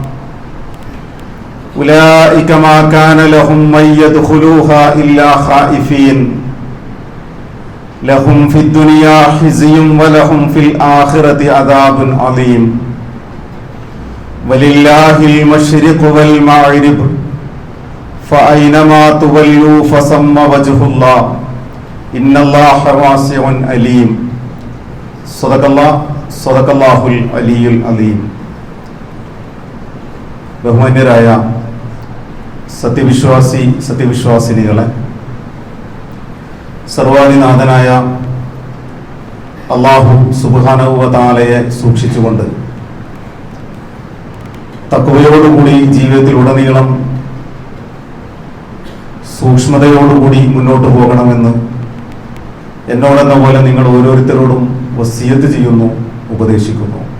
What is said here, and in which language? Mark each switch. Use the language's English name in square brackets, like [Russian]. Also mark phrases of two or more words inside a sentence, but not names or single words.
[Arabic] أولئك ما كان لهم من يدخلوها إلا خائفين لهم في الدنيا خزي ولهم في الآخرة عذاب عظيم ولله المشرق والمغرب فأينما تولوا فثم وجه الله إن الله واسع عليم صدق الله العلي العظيم. [Malayalam] ബഹുമാന്യരായ സത്യവിശ്വാസിനികളെ, സർവാധിനാഥനായ അല്ലാഹു [Arabic] سبحانه وتعالى [Malayalam] സൂക്ഷിച്ചുകൊണ്ട് തഖ്വയോടുകൂടി ജീവിതത്തിലുടനീളം സൂക്ഷ്മതയോടുകൂടി മുന്നോട്ട് പോകണമെന്ന് എന്നോടെന്ന പോലെ നിങ്ങൾ ഓരോരുത്തരോടും വസിയത്ത് ചെയ്യുന്നു, ഉപദേശിക്കുന്നു.